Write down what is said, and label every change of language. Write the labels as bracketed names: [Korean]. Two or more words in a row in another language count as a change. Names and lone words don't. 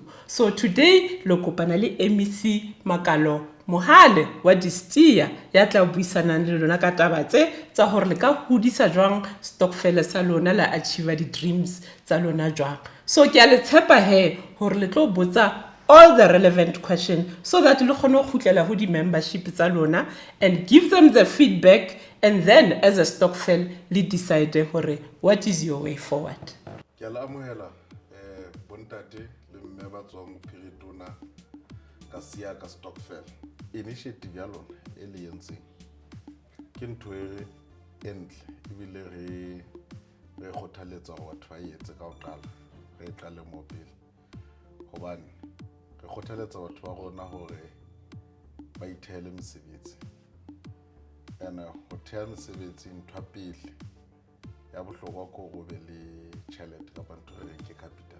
[Southern Sotho] So today lo kopana le MEC Makalo Mohale wa Distia ya tla buisana le lona ka taba tsa hore le ka hodisa jwang stokvel sa lona la achieve di dreams tsa lona jwang. So ke a le tshepa he hore le tlo botsa [English] all the relevant questions so that [Southern Sotho] le kgone go khutlela ho di membership tsa lona [English] and give them the feedback and then as a stokvel [Southern Sotho] le decide hore [English] what is your way forward. [Southern Sotho] Ke a la amohela bontate le mme ba tswang Piritona ka sia ka stokvel. Initiative ya lona e le yentseng ke ntho e entle ebile re kgothaletsa hore batho ba etse ka ho qala re qale mo pele hobane re kgothaletsa batho ba rona hore ba ithele mesebetsi ena ho theha mesebetsi ntho pele ya bohlokwa ko go be le tšhelete ka ntho ke capital.